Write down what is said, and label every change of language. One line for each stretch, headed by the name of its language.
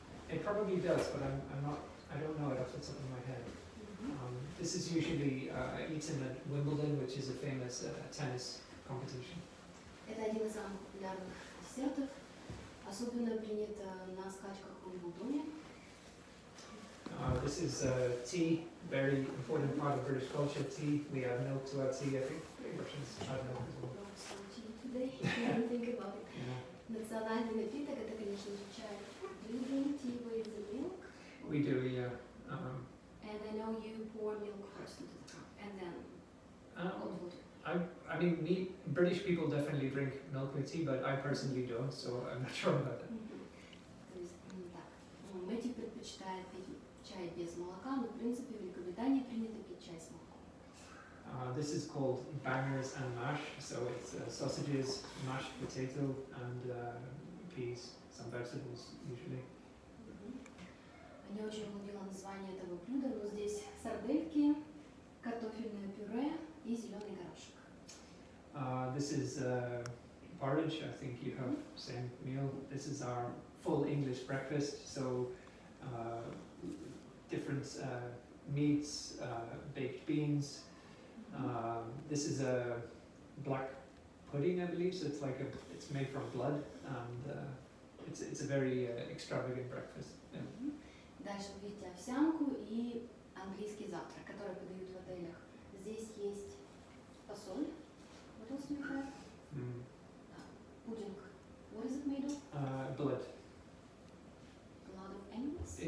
English: it probably does, but I don't know it off the top of my head. This is usually eaten at Wimbledon, which is a famous tennis competition.
Russian: Это один из самых популярных десертов. Особенно принято на скачках в Уимблдоне.
English: This is tea, very important part of British culture. Tea, we add milk to our tea. I think Russians add milk as well. Today, I didn't think about it. Yeah.
Russian: Национальный напиток это, конечно же, чай.
English: Do you drink tea with the milk? We do, yeah. And I know you pour milk first into the cup, and then hot water. I mean, British people definitely drink milk with tea, but I personally don't, so I'm not sure about that.
Russian: То есть, так, Мэтью предпочитает пить чай без молока, но в принципе в Великобритании принято пить чай с молоком.
English: This is called bangers and mash, so it's sausages, mashed potato, and peas, some vegetables usually.
Russian: Не очень уловила название этого блюда, но здесь сардельки, картофельное пюре и зеленый горошек.
English: This is porridge. I think you have same meal. This is our full English breakfast, so different meats, baked beans. This is a black pudding, I believe. So it's made from blood, and it's a very extravagant breakfast. Yeah.
Russian: Дальше вы видите овсянку и английский завтрак, который подают в отелях. Здесь есть фасоль.
English: What else do you have? Pudding. What is it made of? Blood. Blood of animals?